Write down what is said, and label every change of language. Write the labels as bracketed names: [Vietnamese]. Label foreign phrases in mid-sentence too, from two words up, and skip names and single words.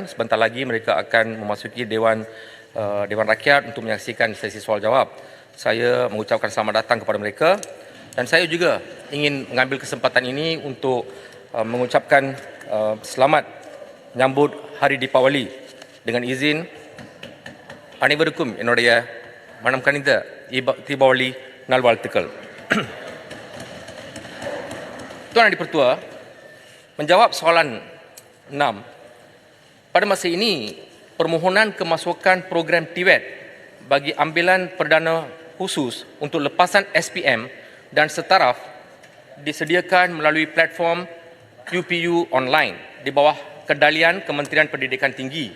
[Malay] Sebentar lagi mereka akan memasuki Dewan Rakyat untuk menyaksikan sesi soal jawab. Saya mengucapkan selamat datang kepada mereka dan saya juga ingin mengambil kesempatan ini untuk mengucapkan selamat menyambut Hari Deepawali dengan izin [Tamil] அனைவருக்கும் என்னுடைய மனம் கனிந்த தீபாவளி நல்வாழ்த்துக்கள். [Malay] Tuan Yang Di-Pertua, menjawab soalan 6. Pada masa ini, permohonan kemasukan program TVET bagi ambilan perdana khusus untuk lepasan SPM dan setaraf disediakan melalui platform UPU online di bawah kendalian Kementerian Pendidikan Tinggi.